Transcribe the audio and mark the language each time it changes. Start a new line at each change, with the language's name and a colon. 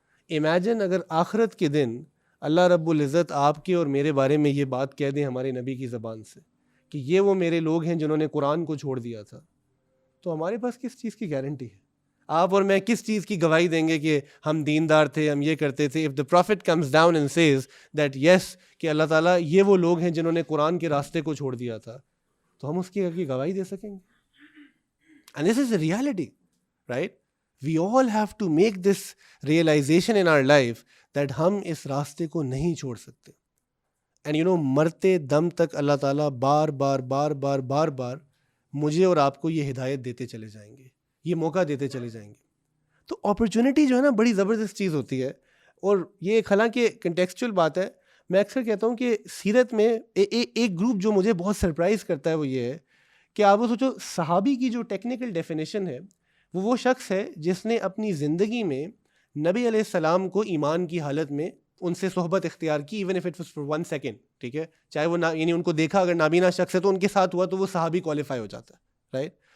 Urdu: Imagine اگر آخرت کے دن اللہ رب العزت آپ کے اور میرے بارے میں یہ بات کہہ دیں ہمارے نبی کی زبان سے کہ یہ وہ میرے لوگ ہیں جنہوں نے قرآن کو چھوڑ دیا تھا, تو ہمارے پاس کس چیز کی گارنٹی ہے؟ آپ اور میں کس چیز کی گواہی دیں گے کہ ہم دیندار تھے, ہم یہ کرتے تھے؟
English: If the prophet comes down and says that yes
Urdu: کہ اللہ تعالیٰ یہ وہ لوگ ہیں جنہوں نے قرآن کے راستے کو چھوڑ دیا تھا, تو ہم اس کی گواہی دے سکیں گے؟
English: And this is the reality, right? We all have to make this realization in our life that
Urdu: ہم اس راستے کو نہیں چھوڑ سکتے.
English: And you know,
Urdu: مرتے دم تک اللہ تعالیٰ بار بار بار بار بار بار مجھے اور آپ کو یہ ہدایت دیتے چلے جائیں گے, یہ موقع دیتے چلے جائیں گے. تو اپرچونٹی جو ہے نا بڑی زبردست چیز ہوتی ہے. اور یہ ایک حالانکہ کنٹیکسچوئل بات ہے, میں اکثر کہتا ہوں کہ سیرت میں ایک گروپ جو مجھے بہت سرپرائز کرتا ہے وہ یہ ہے کہ آپ وہ سوچو, صحابی کی جو ٹیکنیکل ڈیفینیشن ہے وہ شخص ہے جس نے اپنی زندگی میں نبی علیہ السلام کو ایمان کی حالت میں ان سے صحبت اختیار کی,
English: even if it was for 1 second,
Urdu: ٹھیک ہے, چاہے وہ یعنی ان کو دیکھا اگر نابینا شخص ہے تو ان کے ساتھ ہوا تو وہ صحابی کوالیفائی ہو جاتا ہے, رائٹ.